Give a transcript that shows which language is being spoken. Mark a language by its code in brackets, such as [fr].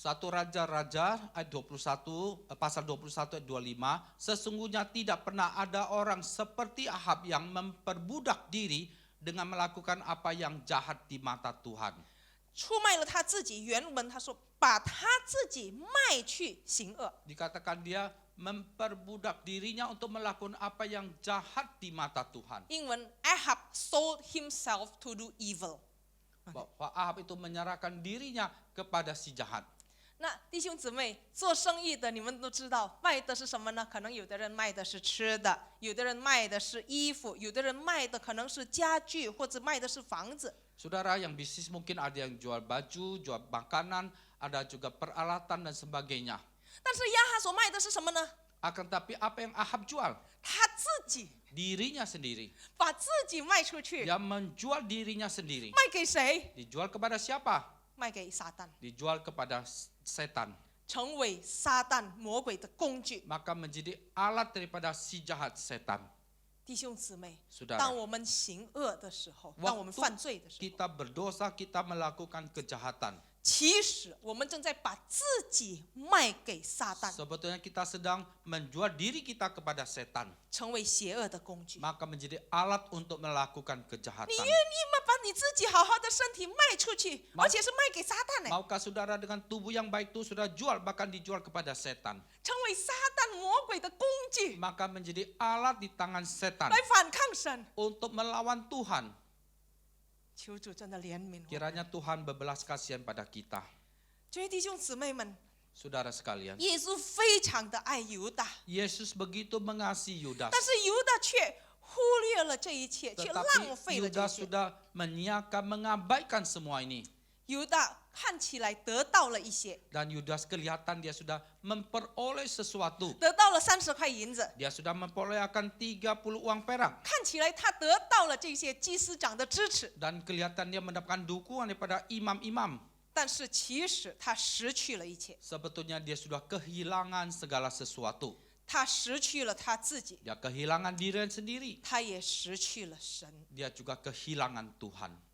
[id] 1 Raja-Raja ayat 21, pasal 21 ayat 25, sesungguhnya tidak pernah ada orang seperti Ahab yang memperbudak diri dengan melakukan apa yang jahat di mata Tuhan. [zh] 出卖了他自己，原文他说把他自己卖去行恶。 [id] Dikatakan dia memperbudak dirinya untuk melakukan apa yang jahat di mata Tuhan. [en] 英文 Ahab sold himself to do evil。 [id] Bahwa Ahab itu menyerahkan dirinya kepada si jahat. [zh] 那弟兄姊妹，做生意的你们都知道，卖的是什么呢？可能有的人卖的是吃的，有的人卖的是衣服，有的人卖的可能是家具，或者卖的是房子。 [id] Saudara, yang bisnis mungkin ada yang jual baju, jual makanan, ada juga peralatan dan sebagainya. [zh] 但是亚哈所卖的是什么呢？ [id] Akan tapi apa yang Ahab jual? [zh] 他自己 [id] Dirinya sendiri. [zh] 把自己卖出去， [id] Dia menjual dirinya sendiri. [zh] 卖给谁？ [id] Dijual kepada siapa? [zh] 卖给撒旦， [id] Dijual kepada setan. [zh] 成为撒旦魔鬼的工具。 [id] Maka menjadi alat daripada si jahat setan. [zh] 弟兄姊妹， [id] Saudara, [zh] 当我们行恶的时候，当我们犯罪的时候， [id] kita berdosa, kita melakukan kejahatan. [zh] 其实我们正在把自己卖给撒旦， [id] Sebetulnya kita sedang menjual diri kita kepada setan, [zh] 成为邪恶的工具。 [id] maka menjadi alat untuk melakukan [zh] 你 [id] kejahatan. [zh] 愿意吗？把你自己好好的身体卖出去， [id] mau- [zh] 而且是卖给撒旦呢， [id] Maukah saudara dengan tubuh yang baik itu sudah jual, bahkan dijual kepada setan, [zh] 成为撒旦魔鬼的工具， [id] maka menjadi alat di tangan setan [zh] 来反抗神。 [id] untuk melawan Tuhan. [zh] 求主真的怜悯我们。 [id] Kiranya Tuhan berbelas kasihan pada kita. [zh] 各位弟兄姊妹们， [id] Saudara sekalian, [zh] 耶稣非常的爱犹大， [id] Yesus begitu mengasihi Yudas, [zh] 但是犹大却忽略了这一切，却浪 [id] tetapi [zh] 费了这一 [id] Yudas [zh] 切。 [id] sudah menyiapkan, mengabaikan semua ini. [zh] 犹大看起来得到了一些， [id] Dan Yudas kelihatan dia sudah memperoleh sesuatu. [zh] 得到了30块银子， [id] Dia sudah memperoleh akan 30 uang perak. [zh] 看起来他得到了这些祭司长的支持， [id] Dan kelihatan dia mendapatkan dukungan daripada imam-imam. [zh] 但是其实他失去了一切， [id] Sebetulnya dia sudah kehilangan segala sesuatu. [zh] 他失去了他自己， [id] Dia kehilangan diri sendiri. [zh] 他也失去了神。 [id] Dia juga kehilangan Tuhan.